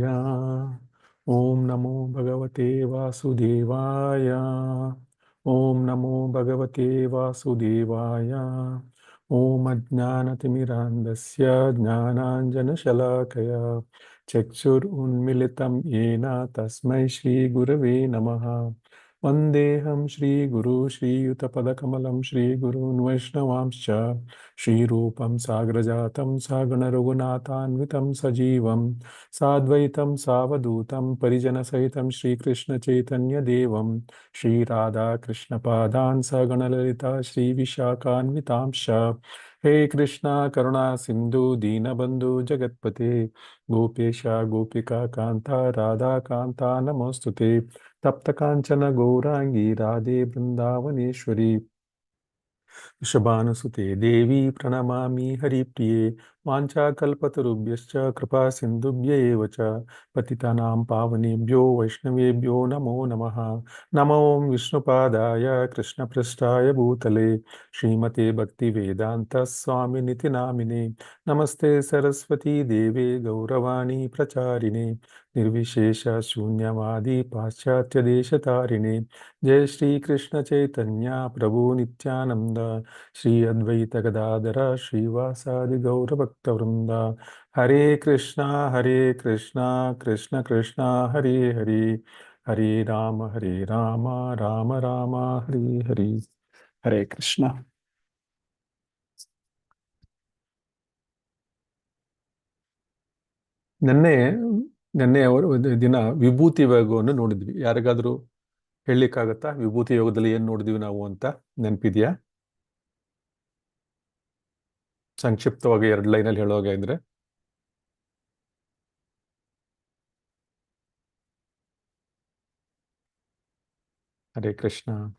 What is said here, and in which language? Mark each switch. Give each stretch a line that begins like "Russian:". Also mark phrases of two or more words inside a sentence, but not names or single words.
Sanskrit: ಓಂ ನಮೋ ಭಗವತೆ ವಾಸುದೇವಾಯ. ಓಂ ನಮೋ ಭಗವತೆ ವಾಸುದೇವಾಯ. ಓಂ ಅಜ್ಞಾನತಿಮಿರಾಂಧಸ್ಯ ಜ್ಞಾನಾಂಜನಶಲಾಕಯ ಚಕ್ಷುರುನ್ಮಿಲಿತಂ ಯೇನ ತಸ್ಮೈ ಶ್ರೀ ಗುರವೇ ನಮಃ. ವಂದೇಹಂ ಶ್ರೀ ಗುರು ಶ್ರೀಯುತಪದಕಮಲಂ ಶ್ರೀ ಗುರೂನ್ ವೈಷ್ಣವಾಂಶ್ಚ ಶ್ರೀರೂಪಂ ಸಾಗ್ರಜಾತಂ ಸಗಣರಘುನಾಥಾನ್ವಿತಂ ಸಜೀವಂ ಸಾದ್ವೈತಂ ಸಾವಧೂತಂ ಪರಿಜನಸಹಿತಂ ಶ್ರೀಕೃಷ್ಣಚೈತನ್ಯದೇವಂ ಶ್ರೀರಾಧಾಕೃಷ್ಣಪಾದಾನ್ ಸಗಣಲಲಿತಾ ಶ್ರೀವಿಶಾಖಾನ್ವಿತಾಂಶ್ಚ. ಹೇ ಕೃಷ್ಣ ಕರುಣಾ ಸಿಂಧು ದೀನಬಂಧು ಜಗತ್ಪತೆ ಗೋಪೇಶ ಗೋಪಿಕಾ ಕಾಂತ ರಾಧಾಕಾಂತ ನಮೋಸ್ತುತೆ. ತಪ್ತಕಾಂಚನ ಗೌರಾಂಗಿ ರಾಧೆ ಬೃಂದಾವನೇಶ್ವರಿ ವೃಷಭಾನುಸುತೆ ದೇವಿ ಪ್ರಣಮಾಮಿ ಹರಿಪ್ರಿಯೆ. ವಾಂಛಾಕಲ್ಪತರುಭ್ಯಶ್ಚ ಕೃಪಾ ಸಿಂಧುಭ್ಯ ಏವ ಚ ಪತಿತಾನಾಂ ಪಾವನೇಭ್ಯೋ ವೈಷ್ಣವೇಭ್ಯೋ ನಮೋ ನಮಃ. ನಮೋ ವಿಷ್ಣುಪಾದಾಯ ಕೃಷ್ಣಪೃಷ್ಠಾಯ ಭೂತಲೆ ಶ್ರೀಮತೆ ಭಕ್ತಿವೇದಾಂತ ಸ್ವಾಮಿನಿತಿ ನಾಮಿನೆ. ನಮಸ್ತೆ ಸರಸ್ವತೀ ದೇವೆ ಗೌರವಾಣಿ ಪ್ರಚಾರಿಣೆ ನಿರ್ವಿಶೇಷ ಶೂನ್ಯವಾದಿ ಪಾಶ್ಚಾತ್ಯ ದೇಶತಾರಿಣೆ. ಜಯ ಶ್ರೀ ಕೃಷ್ಣ ಚೈತನ್ಯ ಪ್ರಭು ನಿತ್ಯಾನಂದ ಶ್ರೀ ಅದ್ವೈತ ಗದಾಧರ ಶ್ರೀವಾಸಾದಿ ಗೌರಭಕ್ತವೃಂದ. ಹರೇ ಕೃಷ್ಣ ಕೃಷ್ಣ ಕೃಷ್ಣ ಹರೇ ಹರೇ ಹರೇ ರಾಮ ರಾಮ ರಾಮ ಹರೇ ಹರೇ. ಹರೇ ಕೃಷ್ಣ.
Kannada: ನೆನ್ನೆ ದಿನ ವಿಭೂತಿ ಯೋಗವನ್ನು ನೋಡಿದ್ವಿ. ಯಾರಿಗಾದ್ರೂ ಹೇಳಲಿಕ್ಕಾಗತ್ತಾ ವಿಭೂತಿ ಯೋಗದಲ್ಲಿ ಏನ್ ನೋಡಿದ್ವಿ ನಾವು ಅಂತ? ನೆನಪಿದ್ಯಾ? ಸಂಕ್ಷಿಪ್ತವಾಗಿ 2 ಲೈನಲ್ಲಿ ಹೇಳೋಗೆ ಅಂದ್ರೆ, ಹರೇ ಕೃಷ್ಣ.